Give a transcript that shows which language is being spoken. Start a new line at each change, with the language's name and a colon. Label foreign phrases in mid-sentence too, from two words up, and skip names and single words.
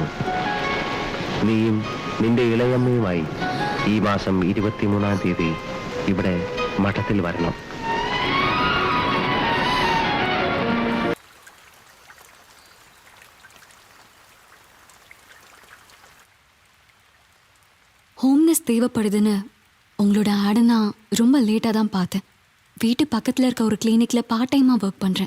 Malayalam: നീയും നിന്റെ ഇളയമ്മയുമായി ഈ മാസം 23-ാം തീയതി ഇവിടെ മഠത്തിൽ വരണം.
Tamil: ஹோம்னஸ் தேவைப்படுதுன்னு உங்களோட ஆடை நான் ரொம்ப லேட்டாக தான் பார்த்தேன். வீட்டு பக்கத்தில் இருக்க ஒரு கிளினிக்கில்
English: part timeஆக work
Tamil: பண்ணுறேன்.